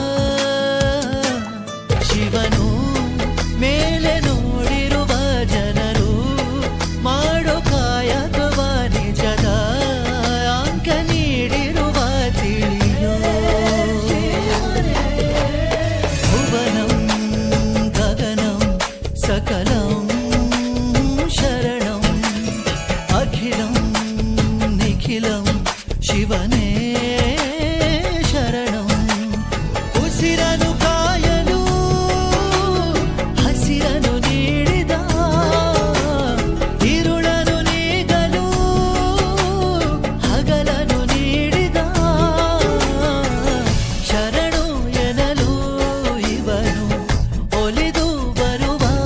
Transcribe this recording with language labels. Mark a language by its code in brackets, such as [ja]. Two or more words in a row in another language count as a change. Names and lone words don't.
[kn] ಶಿವನು ಮೇಲೆ ನೋಡಿರುವ ಜನರು ಮಾಡೋ ಕಾಯಕವ ನಿಜದ ಅಂಕ ನೀಡಿರುವ ತಿಳಿಯೋ [sa] ಭುವನಂ ಗಗನಂ ಸಕಲಂ ಶರಣಂ ಅಖಿಲಂ ನಿಖಿಲಂ ಶಿವನೇ ಶರಣಂ [kn] ಉಸಿರನು ಕಾಯಲು ಹಸಿರನು ನೀಡಿದ ಇರುಳನು ನೀಗಲು ಹಗಲನು ನೀಡಿದ ಶರಣು ಎನಲು ಇವನು ಒಲಿದು ಬರುವ